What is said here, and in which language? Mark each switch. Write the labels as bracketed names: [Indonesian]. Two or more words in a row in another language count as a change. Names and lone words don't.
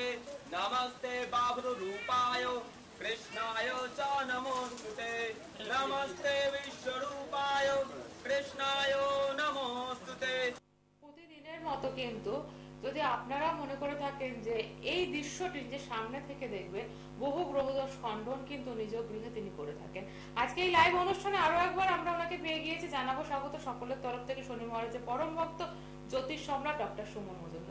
[Sanskrit] नमस्ते बाबरू रूपाय कृष्णाय च नमोस्तुते। नमस्ते विश्वरूपाय कृष्णाय नमोस्तुते। [Bangla] প্রতিদিনের মতো কিন্তু যদি আপনারা মনে করে থাকেন যে এই দৃশ্যটি যে সামনে থেকে দেখবে, বহু গ্রহদোষ খণ্ডন কিন্তু নিজ গৃহে তিনি করে থাকেন। আজকে এই লাইভ অনুষ্ঠানে আরো একবার আমরা ওনাকে পেয়ে গিয়েছি, জানাবো স্বাগত সকলের তরফ থেকে শনি মহারাজের পরম ভক্ত জ্যোতিষ সম্রাট ডক্টর সুমন মজুমদার।